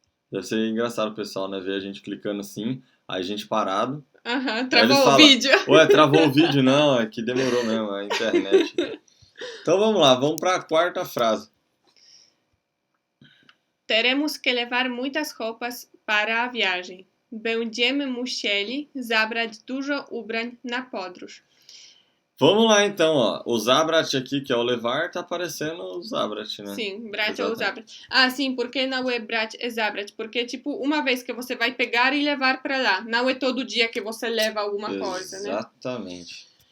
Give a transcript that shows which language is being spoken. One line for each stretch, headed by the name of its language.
Portuguese: Deve ser engraçado o pessoal, né? Ver a gente clicando assim, aí a gente parado. Travou o vídeo. Travou o vídeo, não, é que demorou mesmo, a internet. Então vamos lá, vamos para a quarta frase. Teremos que levar muitas roupas para a viagem.
Polish: Będziemy musieli zabrać dużo ubrań na podróż.
Portuguese: Vamos lá então, o zabrać aqui, que é o levar, tá aparecendo o zabrać, né? Sim, brać ou zabrać. Sim, porque não é brać, é zabrać. Porque, tipo, uma vez que você vai pegar e levar para lá. Não é todo dia que você leva alguma coisa, né? Exatamente.